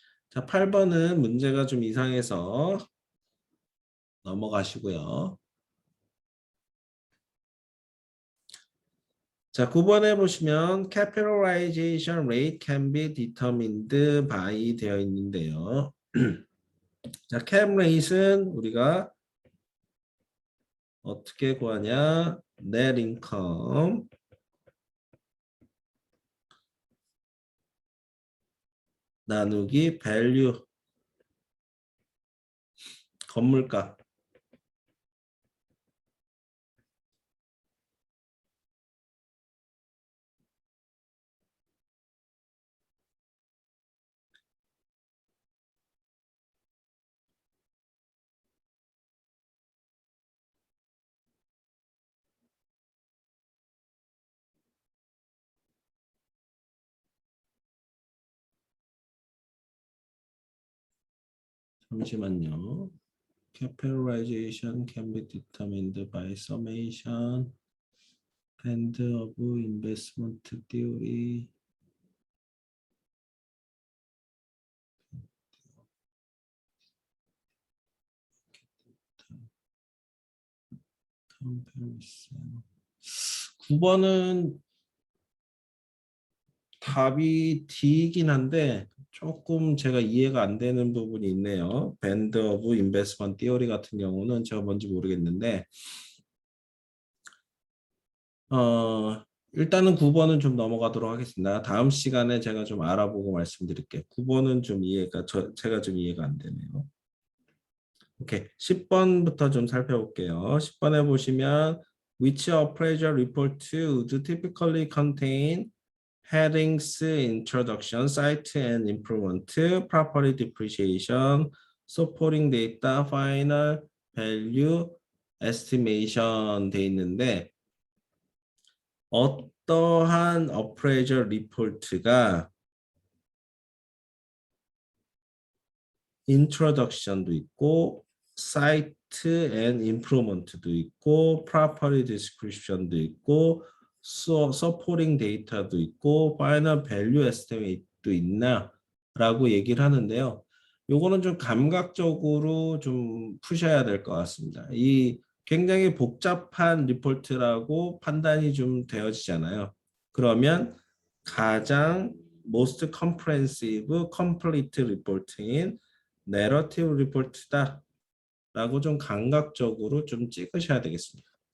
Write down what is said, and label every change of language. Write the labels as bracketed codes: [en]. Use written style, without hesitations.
[ko] 자, 8번은 문제가 좀 이상해서 넘어가시고요. 자, 9번에 보시면 [en] capitalization rate can be determined by [ko] 되어 있는데요. 자, cap rate은 우리가 어떻게 구하냐? [en] net income [ko] 나누기 value 건물가 잠시만요. [en] Capitalization can be determined by summation and of investment theory. comparison. [ko] 9번은 답이 D이긴 한데 조금 제가 이해가 안 되는 부분이 있네요. Band of Investment Theory 같은 경우는 제가 뭔지 모르겠는데 일단은 9번은 좀 넘어가도록 하겠습니다. 다음 시간에 제가 좀 알아보고 말씀드릴게요. 9번은 좀 제가 좀 이해가 안 되네요. 오케이. 10번부터 좀 살펴볼게요. [en] 10번에 보시면 which appraisal report would typically contain headings, introduction, site and improvement, property depreciation, supporting data, final value estimation [ko] 돼 있는데 어떠한 [en] appraisal report가 [ko] introduction도 있고 site and improvement도 있고 property description도 있고 supporting data도 있고 final value estimate도 있나 라고 얘기를 하는데요. 요거는 좀 감각적으로 좀 푸셔야 될 것 같습니다. 이 굉장히 복잡한 리포트라고 판단이 좀 되어지잖아요. 그러면 가장 [en] most comprehensive, complete report [ko] 인 내러티브 리포트다 라고 좀 감각적으로 좀 찍으셔야 되겠습니다.